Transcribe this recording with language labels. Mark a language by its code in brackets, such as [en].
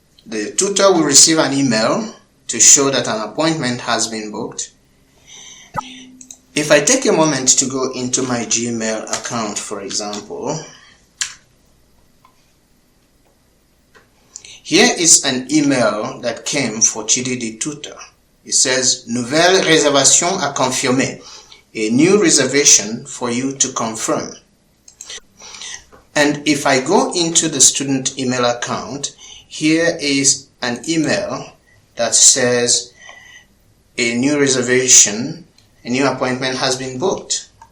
[en] The tutor will receive an email to show that an appointment has been booked. If I take a moment to go into my Gmail account, for example, here is an email that came for Chidi the Tutor. It says, [fr] Nouvelle réservation à confirmer. [en] A new reservation for you to confirm. And if I go into the student email account, here is an email that says a new reservation, a new appointment has been booked.